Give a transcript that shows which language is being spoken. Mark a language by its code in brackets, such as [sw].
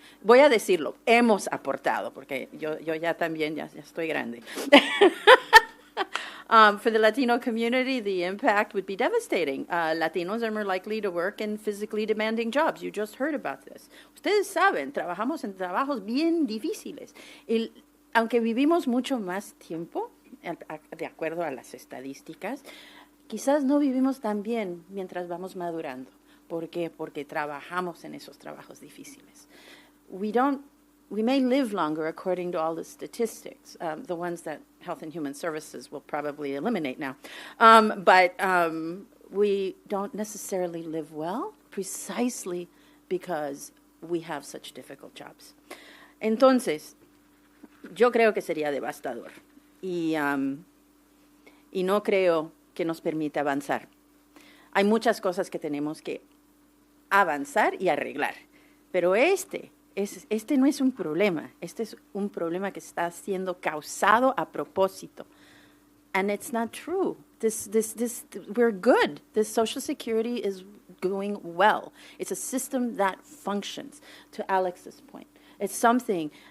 [es] Voy a decirlo, hemos aportado, porque yo ya también ya estoy grande. [en] For the Latino community, the impact would be devastating. Latinos are more likely to work in physically demanding jobs. You just heard about this. [es] Ustedes saben, trabajamos en trabajos bien difíciles. Aunque vivimos mucho más tiempo, de acuerdo a las estadísticas, quizás no vivimos tan bien mientras vamos madurando. ¿Por qué? Porque trabajamos en esos trabajos difíciles. [en] We may live longer according to all the statistics, the ones that Health and Human Services will probably eliminate now. But we don't necessarily live well precisely because we have such difficult jobs. [es] Entonces, yo creo que sería devastador y no creo que nos permita avanzar. Hay muchas cosas que tenemos que avanzar y arreglar, pero este no es un problema. Este es un problema que está siendo causado a propósito. [en] And it's not true. We're good. This Social Security is going well. It's a system that functions, to Alex's point. It's something